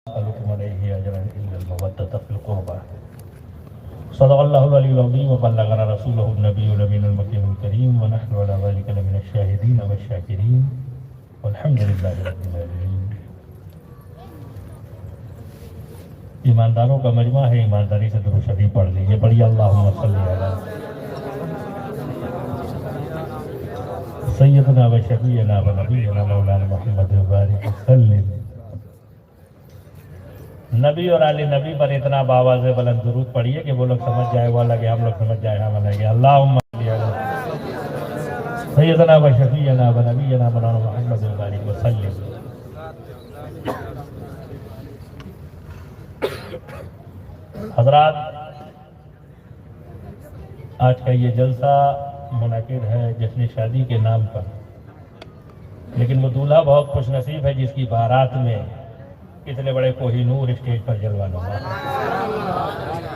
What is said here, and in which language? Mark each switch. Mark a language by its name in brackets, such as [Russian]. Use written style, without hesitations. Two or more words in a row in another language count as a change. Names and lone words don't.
[Arabic] أسألكم عليه أجرا إلا المودة في القربى. صدق الله العلي العظيم وبلغنا رسوله النبي الأمين المكرم الكريم ونحن على ذلك لمن الشاهدين والشاكرين والحمد لله رب العالمين. [Urdu] ایمانداروں کا مجمع ہے، ایمانداری سے درود شریف پڑھ لیجیے. [Arabic] پڑھیے اللہم صلی علی سیدنا و شفیعنا و نبینا مولانا محمد بارک وسلم. [Urdu] نبی اور آل نبی پر اتنا باواز بلند درود پڑھیے کہ وہ لوگ سمجھ جائے وہ لگے، ہم لوگ سمجھ جائے ہم لگے. [Arabic] اللہم صلی علی سیدنا و شفیعنا و نبینا مولانا محمد بارک وسلم. [Urdu] حضرات، آج کا یہ جلسہ منعقد ہے جشن شادی کے نام پر، لیکن وہ دولہا بہت خوش نصیب ہے جس کی بارات میں اتنے بڑے کوہی نور اسٹیج پر جلوانا ہوا.